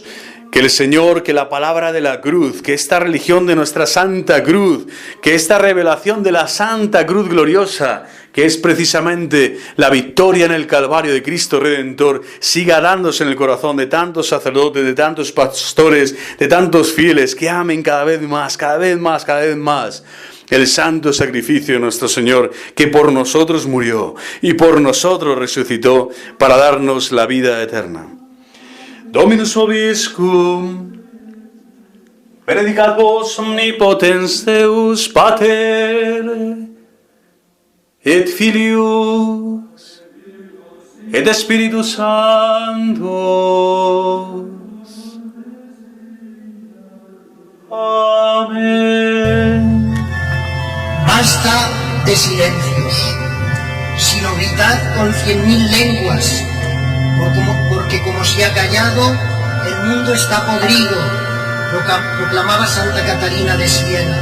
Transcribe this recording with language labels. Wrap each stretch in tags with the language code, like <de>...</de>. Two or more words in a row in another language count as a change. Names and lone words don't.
<es>Que el Señor, que la palabra de la cruz, que esta religión de nuestra Santa Cruz, que esta revelación de la Santa Cruz gloriosa, que es precisamente la victoria en el Calvario de Cristo Redentor, siga dándose en el corazón de tantos sacerdotes, de tantos pastores, de tantos fieles, que amen cada vez más, cada vez más, cada vez más el santo sacrificio de nuestro Señor, que por nosotros murió y por nosotros resucitó para darnos la vida eterna.</es> <la>Dominus vobiscum, benedicat vos omnipotens Deus Pater, et Filius, et Spiritus Sanctus.</la> <es>Amén. Basta de silencios, sino gritad con 100.000 lenguas, porque como se ha callado, el mundo está podrido, proclamaba Santa Catarina de Siena.</es>